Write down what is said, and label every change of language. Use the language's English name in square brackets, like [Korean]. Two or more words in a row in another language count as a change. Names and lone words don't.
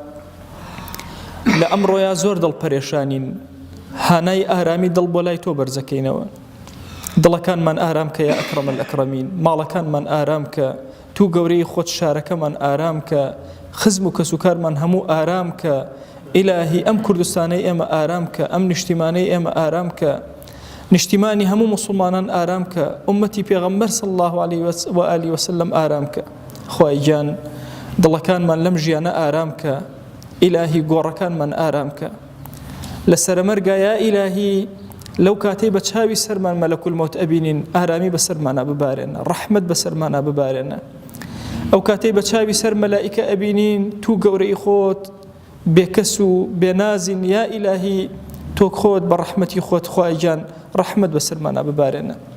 [Central Kurdish] لە ئەمڕۆیا زۆر دڵپەرێشانین هانای ئارامی دڵ بۆ لای تۆ بەرزەکەینەوە دڵەکانمان ئارام کە [Arabic] یا ئەکرەم الئەکرەمین [Central Kurdish] ماڵەکانمان ئارام کە تو گەورەی خۆت شارەکەمان ئارام کە خزم و کەسوکارمان هەموو ئارام کە ئیلاهی ئەم کوردستانەی ئێمە ئارام کە ئەم نیشتیمانەی ئێمە ئارام کە نیشتیمانی هەموو مسلمانان ئارام کە ئومەتی پێغەمبەر [Arabic] صلی الله عليه وآله وسلم [Central Kurdish] ئارام کە خوای گیان دڵەکانمان لەم ژیانە ئارام کە ئیلاهی گۆڕەکانمان ئارام کە لە سەرمەرگا یا ئیلاهی لەو کاتەی بە چاوی سەرمان [Arabic] مەلەکول مەوت [Central Kurdish] ئەبینین ئارامی بەسەرمانە ببارێنە ڕەحمەت بەسەرمانە ببارێنە ئەو کاتەی بە چاوی سەر مەلائیکە ئەبینین تو گەورەی خۆت بێکەس و بێنازین یا ئیلاهی تۆ خۆت بە ڕەحمەتی خۆت خوای گیان ڕەحمەت بەسەرمانە ببارێنە